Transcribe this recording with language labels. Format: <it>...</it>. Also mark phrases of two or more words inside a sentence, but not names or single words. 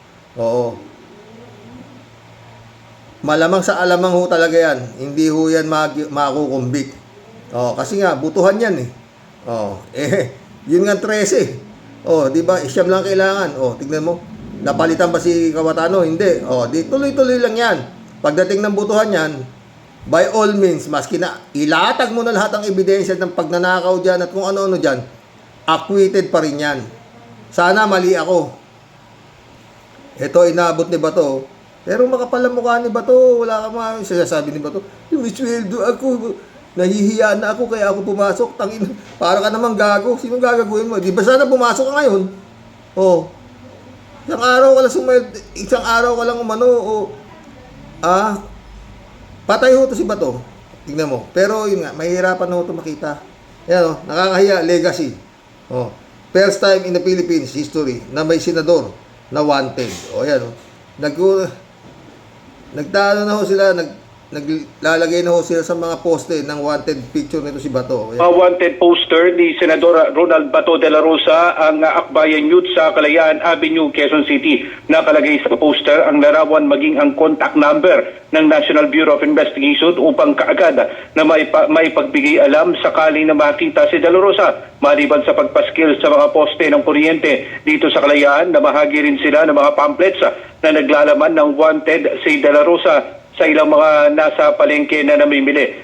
<tl>Malamang sa alamang ho talaga yan. Hindi ho yan makukumbik. Kasi nga, butuhan yan yun nga 13. Di ba? Isyam lang kailangan. Tignan mo. Napalitan ba si Cayetano? Hindi. Di tuloy-tuloy lang yan. Pagdating ng butuhan yan,</tl> <en>by all means,</en> <tl>maski na ilatag mo na lahat ang ebidensya ng pagnanakaw dyan at kung ano-ano dyan, acquitted pa rin yan. Sana mali ako. Ito, inabot ni Bato. Pero makapal ang mukha ni Bato. Wala ka mga sinasabi ni Bato. Yung isweldo ako, nahihiya na ako kaya ako pumasok. Tangin, para ka namang gago. Sinong gagaguhin mo? Di ba sana pumasok ka ngayon? Isang araw ka lang umano, patay ho to si Bato. Tingnan mo. Pero yun nga, mahihirapan na ho to makita. Yan nakakahiya,</tl> <en>legacy. First time in the Philippines history na may senador na wanted.</en> <tl>Yan nagtalo na ho sila, naglalagay na ho sila sa mga poste ng</tl> <en>wanted picture</en> <tl>nito si Bato.</tl> <en>Wanted poster</en> <tl>ni Senador Ronald Bato de la Rosa ang Akbayan Youth sa Kalayaan Avenue, Quezon City. Nakalagay sa poster ang larawan maging ang</tl> <en>contact number</en> <tl>ng National Bureau of Investigation upang kaagad na maipagbigay alam sakali na makita si de la Rosa. Maliban sa pagpaskil sa mga poste ng kuryente dito sa Kalayaan, namahagi rin sila ng mga pamphlets na naglalaman ng wanted si de la Rosa sa ilang mga nasa palengke na namimili.</tl>